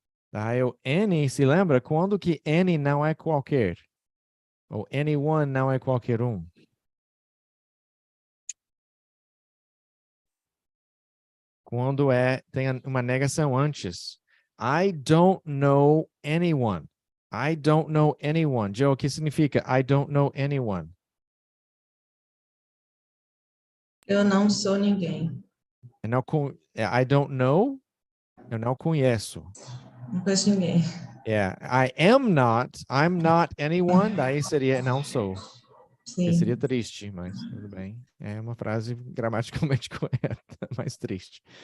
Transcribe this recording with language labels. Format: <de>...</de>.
<pt>Daí o any, se lembra? Quando que any não é qualquer? Ou anyone não é qualquer um? Quando tem uma negação antes.</pt> <en>I don't know anyone. I don't know anyone.</en> <pt>Joe, o que significa</pt> <en>I don't know anyone?</en> <pt>Eu não sou ninguém.</pt> <en>I don't know,</en> <pt>eu não conheço. Não conheço ninguém.</pt> <en>I'm not anyone,</en> <pt>daí seria não sou. Que seria Sim. triste, mas tudo bem. É uma frase gramaticalmente correta, mas triste.</pt>